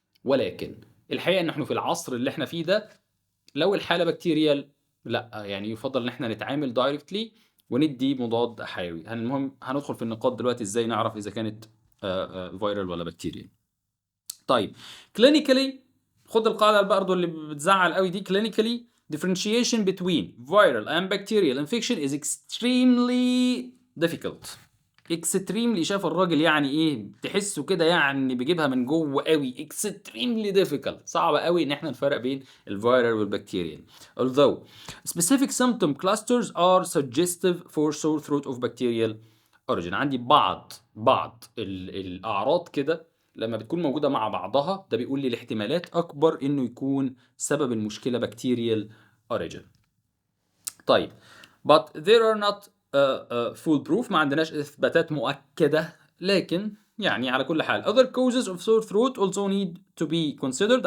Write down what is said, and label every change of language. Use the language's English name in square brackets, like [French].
[Arabic] ولكن الحقيقه ان احنا في العصر اللي احنا فيه ده لو الحاله بكتيريال لا يعني يفضل ان احنا نتعامل دايركتلي وندي مضاد حيوي. المهم هندخل في النقاط دلوقتي ازاي نعرف اذا كانت فيرال ولا بكتيريال. طيب كلينيكالي خد القاعده برضه اللي بتزعل قوي دي. [English] Clinically differentiation between viral and bacterial infection is extremely difficult. [Arabic] extremely شاف الراجل يعني ايه تحسه كده يعني بيجيبها من جوه قوي. [English] extremely difficult [Arabic] صعب قوي ان احنا نفرق بين الفيرال والبكتيريال. [English] although specific symptom clusters are suggestive for sore throat of bacterial origin. [Arabic] عندي بعض الاعراض كده لما بتكون موجودة مع بعضها ده بيقول لي الاحتمالات أكبر إنه يكون سبب المشكلة [English] bacterial origin. طيب but there are not fool proof، [Arabic] ما عندناش إثباتات مؤكدة، لكن يعني على كل حال [English] other causes of sore throat also need to be considered.